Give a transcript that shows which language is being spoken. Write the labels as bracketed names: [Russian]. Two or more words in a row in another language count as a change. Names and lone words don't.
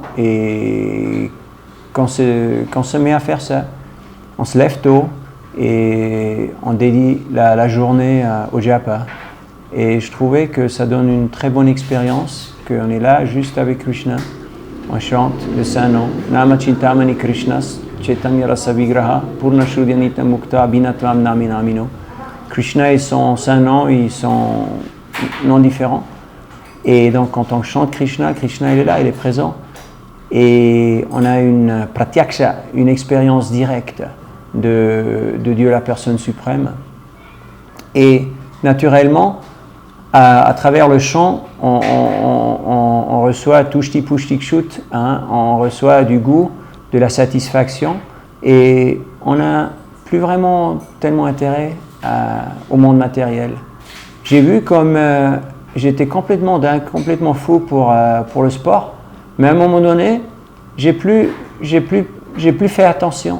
[French] Et quand on se met à faire ça, on se lève tôt et on dédie la journée au japa. Et je trouvais que ça donne une très bonne expérience, qu'on est là juste avec Krishna. On chante le Saint-Nom. [Sanskrit] Nama Chintamani Krishnas, Chaitanya Rasa Vigraha, Purna Shrudyanita Mukta, Abhinatvam Nami Namino. [French] Krishna et son Saint-Nom, ils sont non différents. Et donc, quand on chante Krishna, Krishna il est là, il est présent. Et on a une pratyaksha, une expérience directe de Dieu, la personne suprême. Et naturellement, à travers le chant, on reçoit [Sanskrit] tushti pushti kshut, [French] hein, on reçoit du goût, de la satisfaction, et on n'a plus vraiment tellement intérêt au monde matériel. J'ai vu comme j'étais complètement dingue, complètement fou pour le sport, mais à un moment donné, j'ai plus fait attention.